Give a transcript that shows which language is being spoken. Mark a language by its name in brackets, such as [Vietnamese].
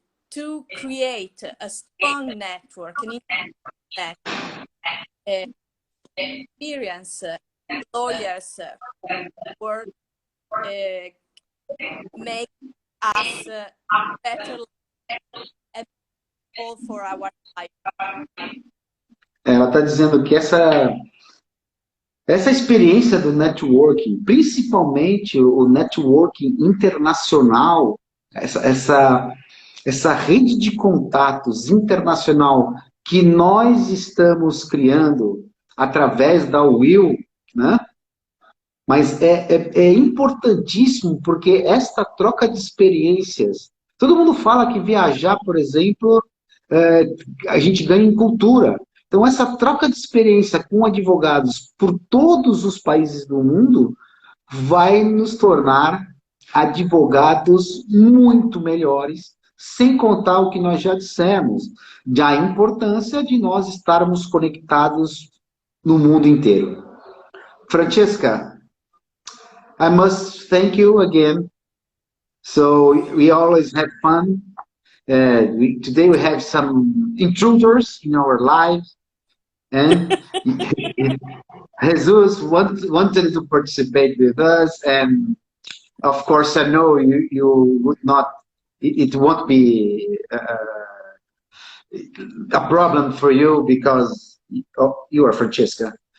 [English] to create a strong network, an internet experience, lawyers work make us better and all for our life. [Portuguese] Ela está dizendo que essa experiência do networking, principalmente o networking internacional, essa rede de contatos internacional que nós estamos criando através da Will, né? Mas é importantíssimo, porque esta troca de experiências, todo mundo fala que viajar, por exemplo, a gente ganha em cultura. Então, essa troca de experiência com advogados por todos os países do mundo vai nos tornar advogados muito melhores, sem contar o que nós já dissemos, da importância de nós estarmos conectados no mundo inteiro. [English] Francesca, I must thank you again. So we always have fun. Today we have some intruders in our lives. And Jesus wanted to participate with us, and of course I know you would not, it won't be a problem for you because you are Francesca.